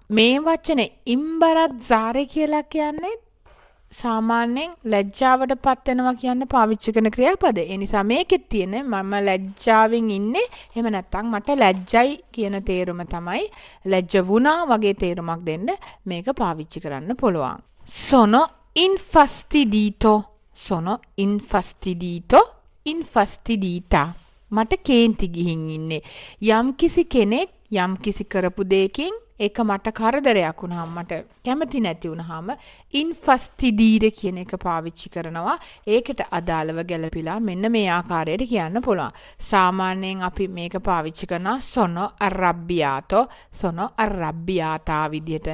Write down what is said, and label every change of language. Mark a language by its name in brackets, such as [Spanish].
[Sinhala] මේ වචනේ imbarazzare කියලා කියන්නේ සාමාන්‍යයෙන් ලැජ්ජාවට පත් වෙනවා කියන්න පාවිච්චි කරන ක්‍රියාපදේ. ඒ නිසා මේකෙත් තියෙන මම ලැජ්ජාවෙන් ඉන්නේ එහෙම නැත්නම් මට ලැජ්ජයි කියන තේරුම තමයි ලැජ්ජ වුණා වගේ තේරුමක් දෙන්න මේක පාවිච්චි කරන්න පුළුවන්. [Italian] sono infastidito. sono infastidito, infastidita. [Sinhala] මට කේන්ති ගිහින් ඉන්නේ. යම්කිසි කෙනෙක් යම්කිසි කරපු දෙයකින් ඒක මට කරදරයක් වුණාම මට කැමති නැති වුණාම infastidire කියන එක පාවිච්චි කරනවා. ඒකට අදාළව ගැලපිලා මෙන්න මේ ආකාරයට කියන්න පුළුවන්. සාමාන්‍යයෙන් අපි මේක පාවිච්චි කරනවා [Italian] sono arrabbiato, sono arrabbiata [Sinhala] විදිහට.